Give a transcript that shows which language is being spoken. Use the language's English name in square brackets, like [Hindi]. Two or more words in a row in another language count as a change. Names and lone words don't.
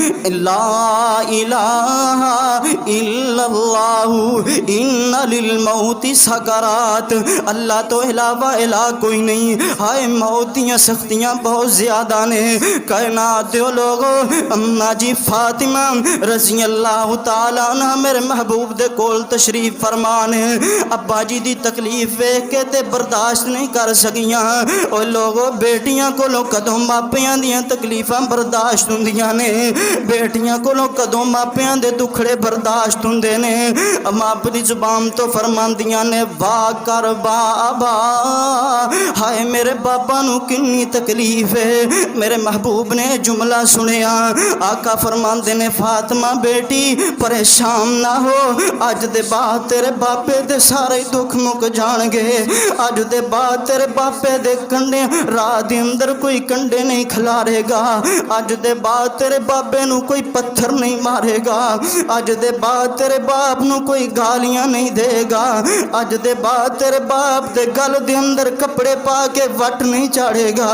[Arabic] لا الہ الا اللہ ان للموت سکرات، [Punjabi] اللہ تو علاوہ الہ کوئی نہیں، ہائے موت دیاں سختیاں بہت زیادہ نے۔ کائنات دے لوگوں، اماں جی فاطمہ [Arabic] رضی اللہ تعالیٰ عنہ [Punjabi] میرے محبوب دے کول تشریف فرمانے، ابا جی دی تکلیف ویکھ کے تے برداشت نہیں کر سکیاں۔ او لوگوں، بیٹیاں کولوں کدوں ماپیاں دیاں تکلیفاں برداشت ہوندیاں نے، بیٹیاں کولوں کدوں ماپیاں دے دکھڑے برداشت ہوندے نے۔ ماں اپنی زبان تو فرماندیاں نے، وا کر بابا، ہائے میرے بابا نو کنی تکلیف ہے۔ میرے محبوب نے جملہ سنیا، آقا فرماندے نے، فاطمہ بیٹی پریشان نہ ہو، اج دے بعد تیرے باپے دے سارے دکھ مک جان گے، اج دے بعد تیرے باپے دے کنڈے راہ دے اندر کوئی کنڈے نہیں کھلارے گا، اج دے بعد تیرے بابے نو کوئی پتھر نہیں مارے گا، اج دے بعد تیرے باپ نو کوئی گالیاں نہیں دے گا، اج دے بعد تیرے باپ دے گل دے اندر کپڑے پا کے وٹ نہیں چاڑے گا۔